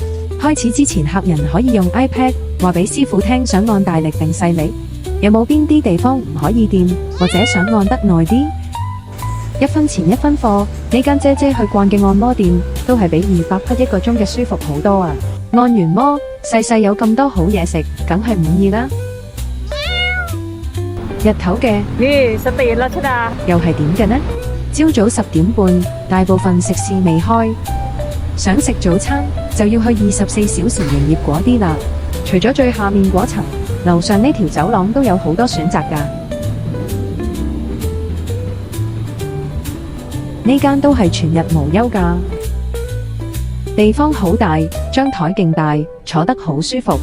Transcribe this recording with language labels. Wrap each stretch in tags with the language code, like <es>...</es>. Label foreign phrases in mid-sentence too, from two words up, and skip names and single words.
<yue>開始之前，客人可以用 iPad 話俾師傅聽想按大力定細力，有冇邊啲地方唔可以掂，或者想按得耐啲。1分錢1分貨，呢間姐姐去慣嘅按摩店都係比200匹一個鐘嘅舒服好多啊！按完摩，細細有咁多好嘢食，梗係滿意啦。日頭嘅 พี่สตรีทรัชดา 又係點嘅呢？朝早10點半，大部分食肆未開，想食早餐就要去24小時營業嗰啲啦。除咗最下面嗰層，樓上呢條走廊都有好多選擇㗎。呢間都係全日無休㗎，地方好大，張台勁大，坐得好舒服。</yue>